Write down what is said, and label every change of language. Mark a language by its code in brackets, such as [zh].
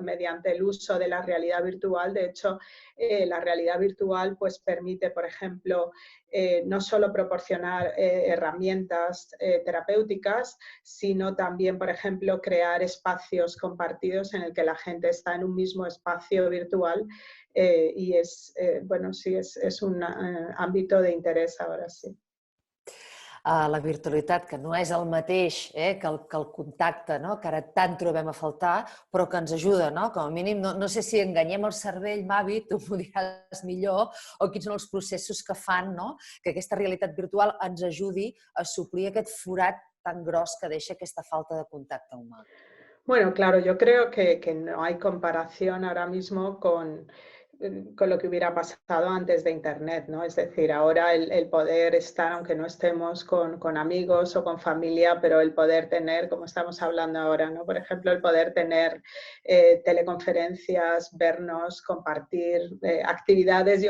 [es] Mediante el uso de la realidad virtual. De hecho, la realidad virtual pues, permite, por ejemplo, no solo proporcionar herramientas terapéuticas, sino también, por ejemplo, crear espacios compartidos en el que la gente está en un mismo espacio virtual y es, bueno, sí, es un ámbito de interés ahora sí. [ca] La virtualitat, que no és el mateix que el contacte, no? Que ara tant trobem a faltar, però que ens ajuda, no? Com a mínim, no sé si enganyem el cervell, Mavi, tu m'ho diràs millor, o quins són els processos que fan, no? Que aquesta realitat virtual ens ajudi a suplir aquest forat tan gros que deixa aquesta falta de contacte humà. [es] Bueno, claro, yo creo que no hay comparación ahora mismo con lo que hubiera pasado antes de Internet, ¿no? Es decir, ahora el poder estar, aunque no estemos con amigos o con familia, pero el poder tener, como estamos hablando ahora, ¿no? Por ejemplo, el poder tener teleconferencias, vernos, compartir actividades.